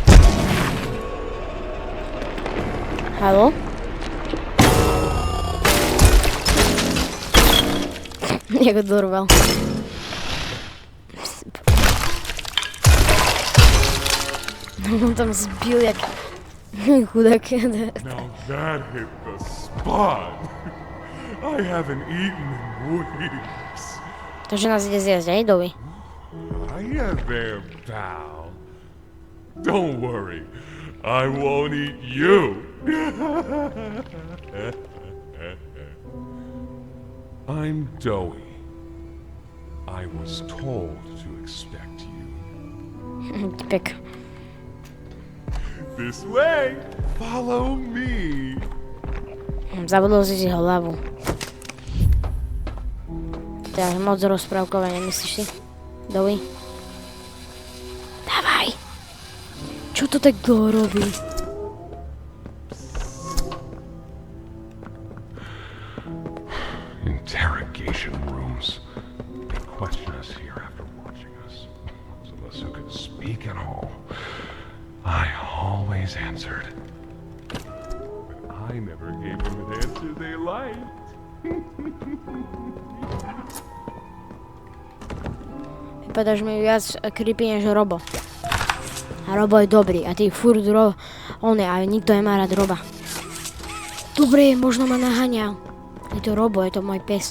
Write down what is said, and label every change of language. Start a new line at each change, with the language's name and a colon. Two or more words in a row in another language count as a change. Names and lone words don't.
Slovak: Haló? Jak ho dorval. On tam zbil jak chudák.
English: Now that hit the spot. I haven't eaten in weeks.
Slovak: Takže nás ide zjesť, aj Dovi?
English: Hiya there, pal. Don't worry, I won't eat you. I'm Dowie. I was told to expect you.
Slovak: Typek.
English: This way. Follow me.
Slovak: Zabudol si hlavu. To je moc rozprávkové, nemyslíš si? Dovi? Dávaj! Čo to tak dlho robí?
English: Interrogation rooms. They question us here after watching us. Those of us who could speak at all. I always answered. But I never gave them an answer they liked.
Slovak: Vypadáš mi viac creepy než Robo. A Robo je dobrý a ty furt on je, ale nikto nemá rád Roba. Dobre, možno ma naháňal. Je to Robo, je to môj pes.